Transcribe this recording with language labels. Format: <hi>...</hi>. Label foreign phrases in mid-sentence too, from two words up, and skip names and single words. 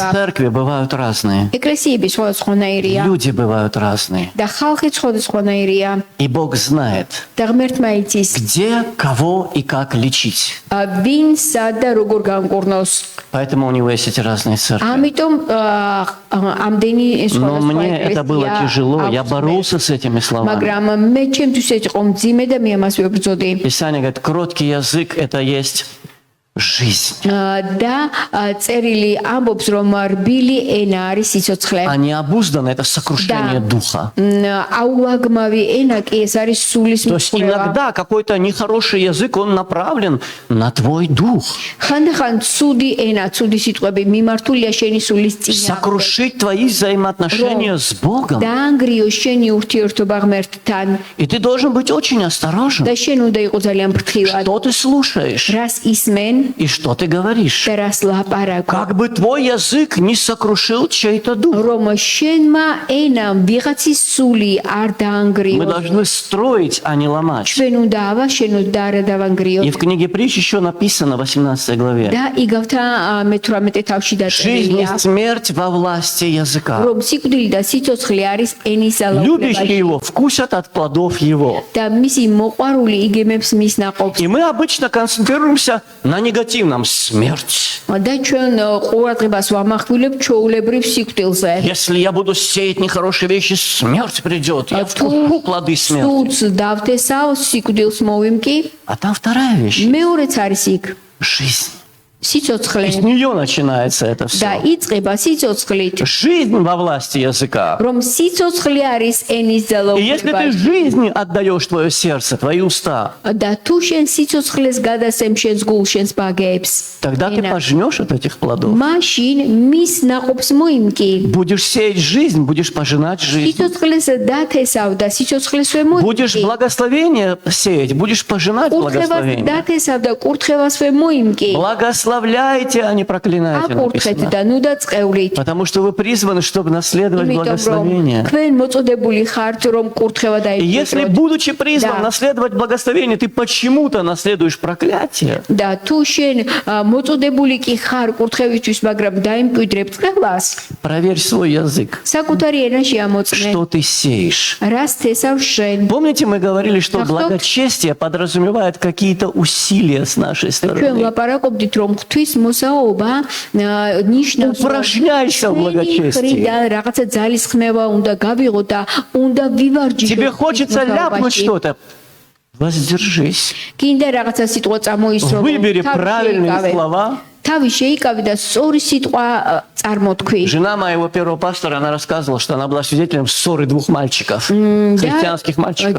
<ru>Церкви бывают разные,</ru> <ka>ეკლესიები სხვადასხვანაირია</ka> <ru>люди бывают разные.</ru> <ka>და ხალხი სხვადასხვანაირია</ka> <ru>И Бог знает,</ru> <ka>და ღმერთმა იცის,</ka> <ru>где, кого и как лечить.</ru> <ka>ვინ სად და როგორ განკურნოს.</ka> <ru>Поэтому у него есть эти разные церкви.</ru> <ka>ამიტომ ამდენი</ka> <ru>Но</ru> <ka>სხვადასხვა</ka> <ru>мне это было</ru> <ka>ეკლესია</ka> <ru>тяжело, я</ru> <ka>აქვს.</ka> <ru>боролся с этими словами.</ru> <ka>მაგრამ მე ჩემთვის ეს იყო მძიმე და მე ამას ვებრძოდი.</ka> <ru>Писание говорит, кроткий язык – это есть жизнь,</ru> <ka>და წერილი ამბობს, რომ რბილი ენა არის სიცოცხლე.</ka> <ru>а необузданно – это сокрушение духа.</ru> <ka>აუვაგმავი ენა კი ეს არის სულის</ka> <ru>То есть</ru> <ka>მწყვრება.</ka> <ru>иногда какой-то нехороший язык, он направлен на твой дух.</ru> <ka>ხანდახან ცუდი ენა, ცუდი სიტყვები მიმართულია შენი სულის წინააღმდეგ.</ka> <ru>Сокрушить твои взаимоотношения с Богом.</ru> <ka>დაანგრიო შენი ურთიერთობა ღმერთთან</ka> <ru>И ты должен быть очень осторожен.</ru> <ka>და შენ უნდა იყო ძალიან ფრთხილად.</ka> <ru>Что ты слушаешь</ru> <ka>რას ისმენ</ka> <ru>и что ты говоришь.</ru> <ka>და რას ლაპარაკო.</ka> <ru>Как бы твой язык не сокрушил чей-то дух.</ru> <ka>რომ შენმა ენამ ვიღაცის სული არ</ka> <ru>Мы</ru> <ka>დაანგრიოს.</ka> <ru>должны строить, а не ломать.</ru> <ka>ჩვენ უნდა ავაშენოთ და არა</ka> <ru>И</ru> <ka>დავანგრიოთ.</ka> <ru>в книге притч еще написано в 18 главе.</ru> <ka>და იგავთა მე-18 თავში</ka> <ru>Жизнь и</ru> <ka>დაწერილია,</ka> <ru>смерть во власти языка.</ru> <ka>რომ სიკვდილი და სიცოცხლე არის ენის</ka> <ru>Любящие</ru> <ka>ალაულებაში</ka> <ru>его вкусят от плодов его.</ru> <ka>და მისი მოყვარული იგემებს მის ნაყოფს.</ka> <ru>И мы обычно концентрируемся на негативном. Смерть.</ru> <ka>და ჩვენ ყურადღებას ვამახვილებთ ჩვეულებრივ სიკვდილზე.</ka> <ru>Если я буду сеять нехорошие вещи, смерть придет. Я вкушу плоды смерти.</ru> <ka>ცუდს დავთესავ, სიკვდილს მოვიმკი.</ka> <ru>А там вторая вещь.</ru> <ka>მეორეც არის იქ.</ka> <ru>Жизнь.</ru> <ka>სიცოცხლე</ka> <ru>С нее начинается это</ru> <ka>და</ka> <ru>все.</ru> <ka>იწყება სიცოცხლით,</ka> <ru>Жизнь во власти языка.</ru> <ka>რომ სიცოცხლე არის ენის</ka> <ru>И если ты</ru> <ka>ძალაუფლებაში.</ka> <ru>жизни отдаешь твое сердце, твои уста,</ru> <ka>და თუ შენ სიცოცხლეს გადასცემ შენს გულს, შენს ბაგეებს,</ka> <ru>тогда ты</ru> <ka>ენა,</ka> <ru>пожнешь от этих плодов.</ru> <ka>მაშინ მის ნაყოფს მოიმკი.</ka> <ru>Будешь сеять жизнь, будешь пожинать жизнь.</ru> <ka>სიცოცხლეს დათესავ და სიცოცხლესვე</ka> <ru>Будешь</ru> <ka>მოიმკი.</ka> <ru>благословение сеять, будешь пожинать</ru> <ka>კურთხევას</ka> <ru>благословение.</ru> <ka>დათესავ და კურთხევასვე моიმკი.</ka> <ru>Благословляйте, а не проклинайте.</ru> <ka>აკურთხეთ</ka> <ru>написано.</ru> <ka>და ნუ დაწყევლით.</ka> <ru>Потому что вы призваны, чтобы наследовать</ru> <ka>იმიტომ რომ</ka> <ru>благословение.</ru> <ka>თქვენ მოწოდებული ხართ რომ კურთხევა</ka> <ru>И если,</ru> <ka>დაიწყოთ.</ka> <ru>будучи призван Да. наследовать благословение, ты почему-то наследуешь проклятие,</ru> <ka>და თუ შენ მოწოდებული კი ხარ კურთხევისთვის, მაგრამ დაიმკვიდრებ წყევას,</ka> <ru>проверь свой язык.</ru> <ka>საკუთარი ენაში ამოწმე.</ka> <ru>Что ты сеешь?</ru> <ka>რას თესავ შენ?</ka> <ru>Помните, мы говорили, что Так, благочестие подразумевает какие-то усилия с нашей</ru> <ka>ჩვენ</ka> <ru>стороны.</ru> <ka>ლაპარაკობდით რომ ღვთის მოსაობა ნიშნავს</ka> <ru>Упражняйся в благочестии.</ru> <ka>ხრიდან რაღაცა ძალისხმევა უნდა გავიღო და უნდა ვივარჯიშო.</ka> <ru>Тебе хочется ляпнуть что-то? Воздержись.</ru> <ka>კიდე რაღაცა სიტყვა წამოისროლო.</ka> <ru>Выбери правильные слова.</ru> <ka>თავი შეიკავი და სწორი სიტყვა წარმოთქვი.</ka> <ru>Жена моего первого пастора, она рассказывала, что она была свидетелем ссоры двух мальчиков, христианских мальчиков.</ru>